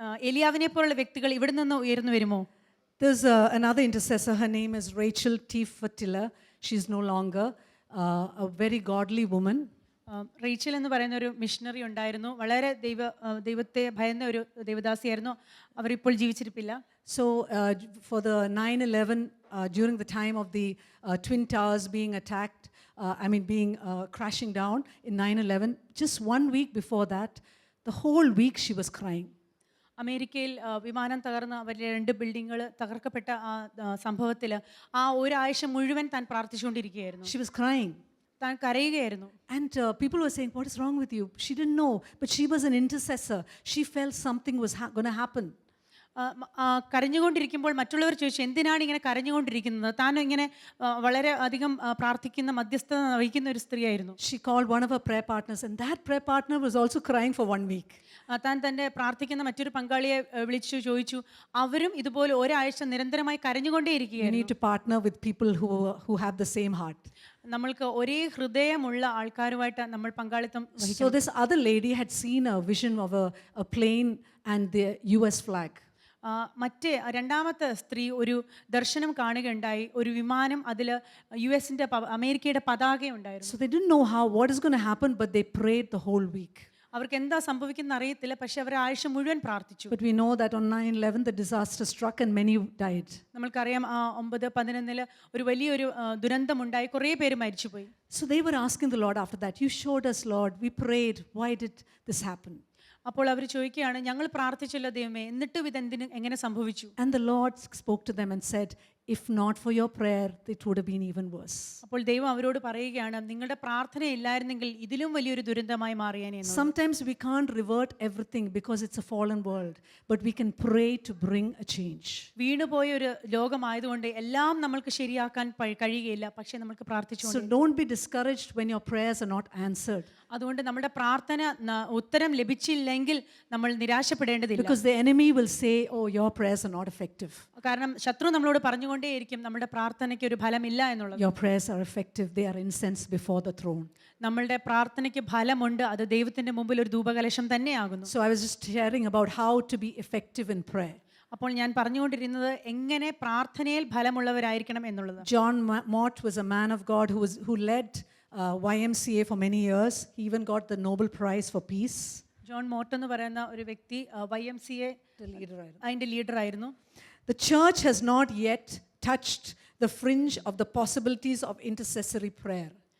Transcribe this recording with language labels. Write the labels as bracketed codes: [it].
[ml] എലിയാവിനെ പോലുള്ള വ്യക്തികൾ ഇവിടെ നിന്ന് ഉയർന്നു വരുമോ? [en] There's another intercessor. Her name is Rachel T. Fatila. She's no longer a very godly woman. [ml] Rachel എന്ന് പറയുന്ന ഒരു മിഷണറി ഉണ്ടായിരുന്നു. വളരെ ദൈവത്തെ ഭയന്ന ഒരു ദേവദാസിയായിരുന്നു. അവരിപ്പോൾ ജീവിച്ചിരിപ്പില്ല. [en] So for the 9/11, during the time of the Twin Towers being attacked, being crashing down in 9/11, just 1 week before that, the whole week she was crying. [ml] അമേരിക്കയിൽ വിമാനം തകർന്ന് അവരുടെ 2 ബിൽഡിങ്ങുകൾ തകർക്കപ്പെട്ട ആ സംഭവത്തിൽ ആ ഒരാഴ്ച മുഴുവൻ താൻ പ്രാർത്ഥിച്ചുകൊണ്ടിരിക്കുകയായിരുന്നു. [en] She was crying. [ml] താൻ കരയുകയായിരുന്നു. [en] And people were saying, what is wrong with you? She didn't know, but she was an intercessor. She felt something was going to happen. [ml] കരഞ്ഞുകൊണ്ടിരിക്കുമ്പോൾ മറ്റുള്ളവർ ചോദിച്ചു, എന്തിനാണ് ഇങ്ങനെ കരഞ്ഞുകൊണ്ടിരിക്കുന്നത്? താൻ ഇങ്ങനെ വളരെ അധികം പ്രാർത്ഥിക്കുന്ന, മധ്യസ്ഥത വഹിക്കുന്ന ഒരു സ്ത്രീയായിരുന്നു. [en] She called one of her prayer partners, and that prayer partner was also crying for 1 week. [ml] താൻ തൻ്റെ പ്രാർത്ഥിക്കുന്ന മറ്റൊരു പങ്കാളിയെ വിളിച്ചു ചോദിച്ചു. അവരും ഇതുപോലെ ഒരാഴ്ച നിരന്തരമായി [en] You [ml] കരഞ്ഞുകൊണ്ടേയിരിക്കുകയായിരുന്നു. [en] need to partner with people who have the same heart. [ml] നമ്മൾക്ക് ഒരേ ഹൃദയമുള്ള ആൾക്കാരുമായിട്ട് നമ്മൾ പങ്കാളിത്തം വഹിക്കണം. [en] So this other lady had seen a vision of a plane and the US flag. [ml] മറ്റേ രണ്ടാമത്തെ സ്ത്രീ ഒരു ദർശനം കാണുകയുണ്ടായി. ഒരു വിമാനം, അതിൽ US-ന്റെ അമേരിക്കയുടെ പതാക ഉണ്ടായിരുന്നു. [en] So they didn't know what is going to happen, but they prayed the whole week. [ml] അവർക്ക് എന്താ സംഭവിക്കുന്ന അറിയത്തില്ല, പക്ഷെ അവർ ആഴ്ച മുഴുവൻ പ്രാർത്ഥിച്ചു. [en] But we know that on 9/11 the disaster struck and many died. [ml] നമ്മൾക്കറിയാം 9/11 ഒരു വലിയൊരു ദുരന്തമുണ്ടായി, കുറേ പേര് മരിച്ചുപോയി. [en] So they were asking the Lord after that, you showed us, Lord, we prayed, why did this happen? [ml] അപ്പോൾ അവർ ചോദിക്കുകയാണ്, ഞങ്ങൾ പ്രാർത്ഥിച്ചല്ലോ ദൈവമേ, എന്നിട്ടും ഇതെന്തിന് എങ്ങനെ സംഭവിച്ചു? [en] And the Lord spoke to them and said, if not for your prayer, it would have been even worse. [ml] അപ്പോൾ ദൈവം അവരോട് പറയുകയാണ്, നിങ്ങളുടെ പ്രാർത്ഥന ഇല്ലായിരുന്നെങ്കിൽ ഇതിലും വലിയൊരു ദുരന്തമായി മാറിയേനെ എന്ന്. [en] Sometimes we can't revert everything because it's a fallen world, but we can pray to bring a change. [ml] വീണുപോയ ഒരു ലോകമായതുകൊണ്ട് എല്ലാം നമ്മൾക്ക് ശരിയാക്കാൻ കഴിയുകയില്ല, പക്ഷെ നമ്മൾക്ക് പ്രാർത്ഥിച്ചു. [en] So don't be discouraged when your prayers are not answered. [ml] അതുകൊണ്ട് നമ്മുടെ പ്രാർത്ഥന ഉത്തരം ലഭിച്ചില്ലെങ്കിൽ നമ്മൾ നിരാശപ്പെടേണ്ടതില്ല. [en] Because the enemy will say, oh, your prayers are not effective. [ml] കാരണം ശത്രു നമ്മളോട് പറഞ്ഞുകൊണ്ടേയിരിക്കും നമ്മുടെ പ്രാർത്ഥനയ്ക്ക് ഒരു ഫലമില്ല എന്നുള്ളത്. [en] Your prayers are effective, they are incense before the throne. [ml] നമ്മളുടെ പ്രാർത്ഥനയ്ക്ക് ഫലമുണ്ട്, അത് ദൈവത്തിന്റെ മുമ്പിൽ ഒരു ധൂപകലശം തന്നെയാകുന്നു. [en] So I was just sharing about how to be effective in prayer. [ml] അപ്പോൾ ഞാൻ പറഞ്ഞുകൊണ്ടിരുന്നത് എങ്ങനെ പ്രാർത്ഥനയിൽ ഫലമുള്ളവരായിരിക്കണം എന്നുള്ളത്. [en] John Mott was a man of God who led YMCA for many years. He even got the Nobel Prize for Peace. [ml] John മോട്ട് എന്ന് പറയുന്ന ഒരു വ്യക്തി YMCA അതിന്റെ ലീഡർ ആയിരുന്നു. [en] The church has not yet touched the fringe of the possibilities of intercessory prayer.